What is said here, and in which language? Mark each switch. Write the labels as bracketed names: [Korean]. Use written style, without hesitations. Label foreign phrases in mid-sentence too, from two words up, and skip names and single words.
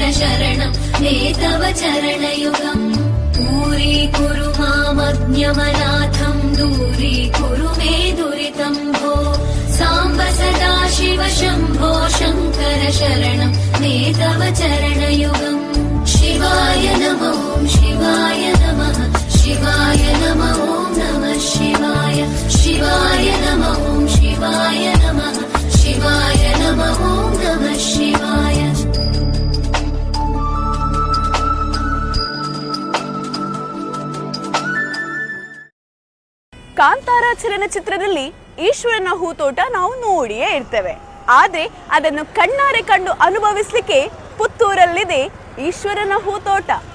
[Sanskrit] शरणं मे तव चरणयुगम् दूरीकुरु मामज्ञमनाथं दूरीकुरु मे दुरितं भो साम्ब सदा शिव शम्भो शङ्कर शरणं मे तव चरणयुगम् शिवाय नमो शिवाय नमः शिवाय नमो नमः शिवाय शिवाय नमो शिवाय नमः शिवाय नमो नमः शिवाय [Kannada] ಕಾಂತಾರ ಚಲನಚಿತ್ರದಲ್ಲಿ ಈಶ್ವರನ ಹೂತೋಟ ನಾವು ನೋಡಿಯೇ ಇರ್ತೇವೆ. ಆದ್ರೆ ಅದನ್ನು ಕಣ್ಣಾರೆ ಕಂಡು ಅನುಭವಿಸಲಿಕ್ಕೆ ಪುತ್ತೂರಲ್ಲಿದೆ ಈಶ್ವರನ ಹೂತೋಟ.